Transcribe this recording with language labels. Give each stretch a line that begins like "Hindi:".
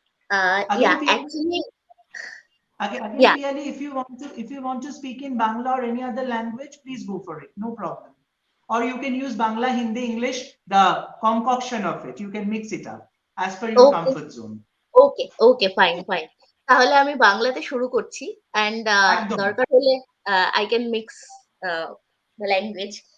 English: Yeah, Again, Piali, actually, again, yeah. Piali, if you want to speak in Bangla or any other language, please go for it. No problem. Or you can use Bangla, Hindi, English, the concoction of it. You can mix it up as per your Okay, comfort zone. okay, okay, fine, fine.
Bangla: তাহলে আমি বাংলাতে শুরু করছি, and একদম। দরকার হলে
English: I can mix the language.